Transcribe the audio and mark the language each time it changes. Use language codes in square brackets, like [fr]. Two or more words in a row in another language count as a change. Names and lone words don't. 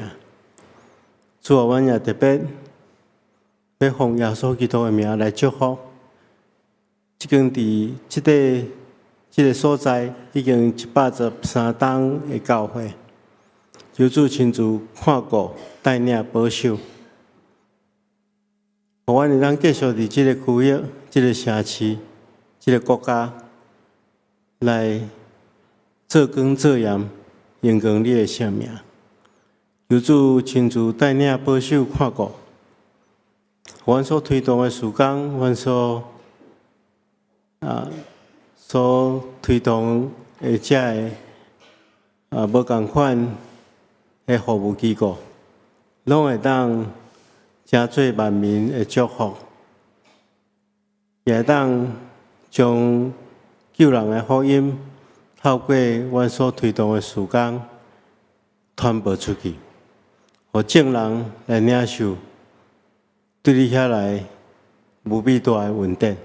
[nan] 主啊，阮也特别要奉耶稣基督的名来祝福，即间伫即个所在已经113冬的教会，求主亲自看顾、带领、保守，互阮会当继续伫即个区域、即个城市、即个国家来做光做盐，延长你的性命。求主亲自带领、保守、看顾，阮所推动的事工，阮所推动的遮个无共款的服务机构，拢会当真做万民的祝福，也会当将救人的福音透过阮所推动的事工传播出去，互众人来领受对你遐来无比大的恩典。